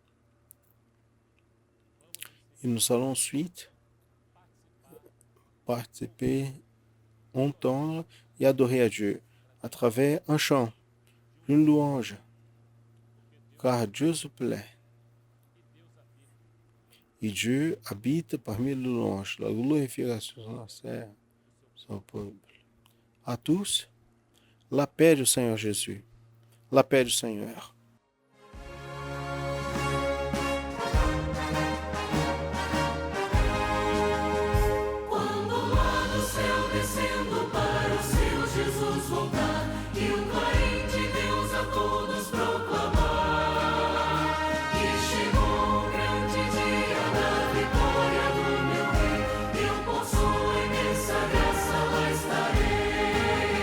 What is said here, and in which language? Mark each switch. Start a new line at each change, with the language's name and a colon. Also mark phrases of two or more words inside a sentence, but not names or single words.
French: Et nous allons ensuite participer, entendre et adorer à Dieu à travers un chant, une louange, car Dieu se plaît. Et Dieu habite parmi les louanges, la glorification de son peuple. À tous, la paix du Seigneur Jésus, la paix du Seigneur.
Portuguese: Quando lá do céu descendo para o seu Jesus voltar e o clarim de Deus a todos proclamar, que chegou o grande dia da vitória do meu Rei, eu por sua imensa graça lá estarei.